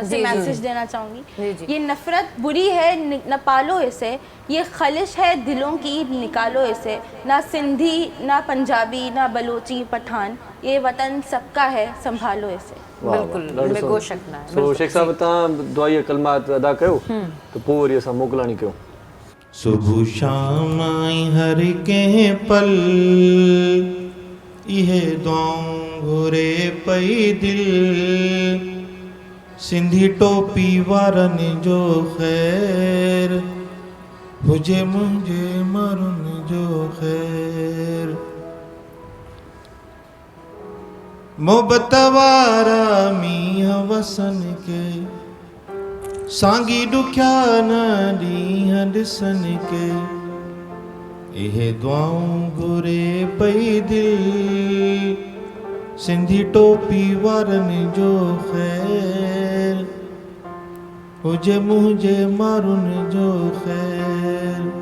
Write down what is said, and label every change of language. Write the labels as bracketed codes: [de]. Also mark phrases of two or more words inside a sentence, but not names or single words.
[ur] سے میسج دینا چاہوں گی، یہ نفرت بری ہے، نہ پالو اسے، یہ خلش ہے دلوں کی، نکالو اسے، نہ سندھی نہ پنجابی نہ بلوچی پٹھان، یہ وطن سب کا ہے، سنبھالو اسے. [sd] बिल्कुल, बिल्कुल शक ना है। सो शेख साहब तव्हां दुआई कलमात अदा कयो तो पोइ वरी असां मोकलाणी कयूं। सुबह शाम आई हर के पल इहे दुआऊं घुरे पई दिल, सिंधी टोपी वारनि जो ख़ैर हुजे मुंहिंजे मारुनि जो ख़ैर, मोहब्बत वारा मींहं वसन के सांगी ॾुखिया न ॾींहं ॾिसनि के, इहे दुआऊं घुरे पई दिल, सिंधी टोपी वारनि जो ख़ैर हुजे मुंहिंजे मारुनि जो ख़ैर,